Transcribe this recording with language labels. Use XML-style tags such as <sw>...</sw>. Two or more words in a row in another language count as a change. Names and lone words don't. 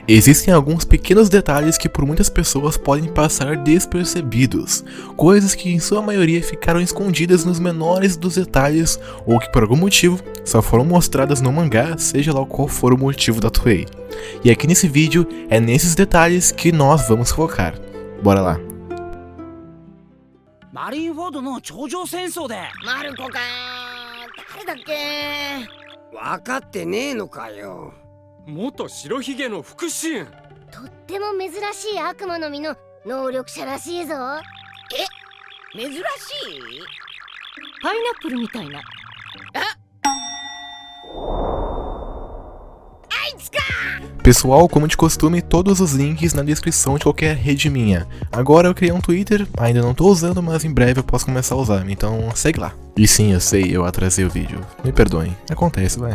<pt>Existem alguns pequenos detalhes que por muitas pessoas podem passar despercebidos, coisas que em sua maioria ficaram escondidas nos menores dos detalhes ou que por algum motivo só foram mostradas no mangá, seja lá qual for o motivo da Toei. E aqui nesse vídeo é nesses detalhes que nós vamos focar. Bora lá!</pt> <ja>Marineford の頂上戦争でマルコか誰だっけ分かってねえのかよ。元白ひげの腹心。とっても珍しい悪魔の実の能力者らしいぞ。珍しいパイナップルみたいな。</ja> <pt>Pessoal, como de costume, todos os links na descrição de qualquer rede minha. Agora eu criei um Twitter, ainda não tô usando, mas em breve eu posso começar a usar, então segue lá. E sim, eu sei, eu atrasei o vídeo. Me perdoem, acontece, vai.</pt>